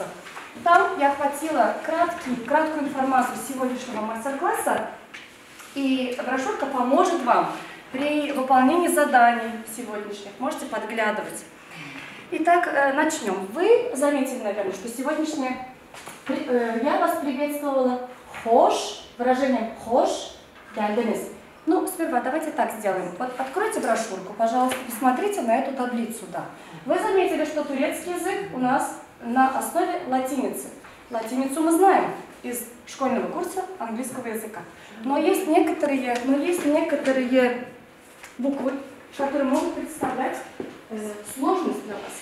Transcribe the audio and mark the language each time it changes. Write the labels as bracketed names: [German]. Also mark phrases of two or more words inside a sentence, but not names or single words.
[Russian] Там я охватила краткую информацию сегодняшнего мастер-класса, и брошюрка поможет вам при выполнении заданий сегодняшних. Можете подглядывать. Итак, начнем. Вы заметили, наверное, что сегодняшнее я вас приветствовала хош, выражением [Turkish] hoş, geldiniz. [Russian] Ну, сперва давайте так сделаем. Вот откройте брошюрку, пожалуйста, посмотрите на эту таблицу. Да. Вы заметили, что турецкий язык у нас на основе латиницы. Латиницу мы знаем из школьного курса английского языка. Но есть некоторые буквы, которые могут представлять сложность для вас.